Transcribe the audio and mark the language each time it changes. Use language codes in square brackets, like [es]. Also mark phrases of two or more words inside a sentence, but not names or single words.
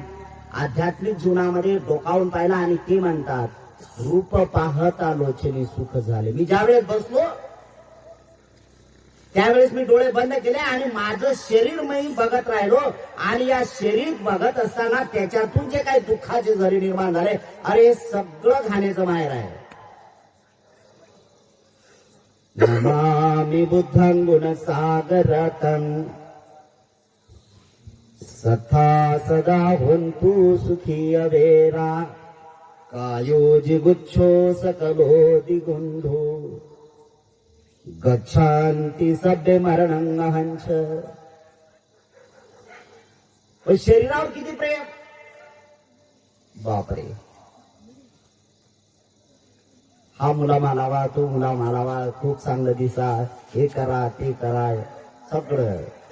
[mr] तुकोबारायांनी आध्यात्मिक जीवनामध्ये डोकावून पाहिला आणि ते म्हणतात रूप पाहता लोचनी सुख झाले. मी ज्यावेळेस बसलो त्यावेळेस मी डोळे बंद केले आणि माझं शरीर मी बघत राहिलो आणि या शरीर बघत असताना त्याच्यातून जे काही दुःखाचे झरे निर्माण झाले, अरे सगळं घाण्याचं माहेर आहे. [pi] नमामि बुद्धं गुणसागरतं सथा सदा हुन्तु सुखी अवेरा कायो जिगुच्छो सकलो दिगुंधो गच्छान्ति सभ्य मरणं अहंच. [mr] शरीरावर किती प्रेम, बापरे. हा मुला मालावा, तो मुला मालावा, खूप चांगलं दिसा, हे करा ते करा सगळं.